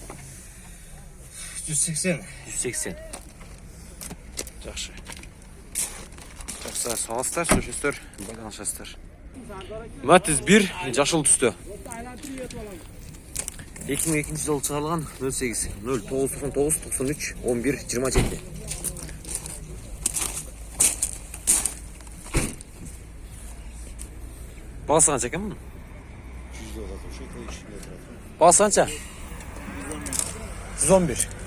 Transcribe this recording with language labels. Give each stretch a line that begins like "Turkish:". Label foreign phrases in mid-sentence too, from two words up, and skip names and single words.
Kazakh: 180. 180. Жақсы. Жақсы саласыздар, сөшесіздер, байланышасыздар. Matiz 1 жашыл түсті. 2002 жылы шығарылған 08 0999 93 11 27. Бағасы қанша екен мұның? Бағасы қанша? 111.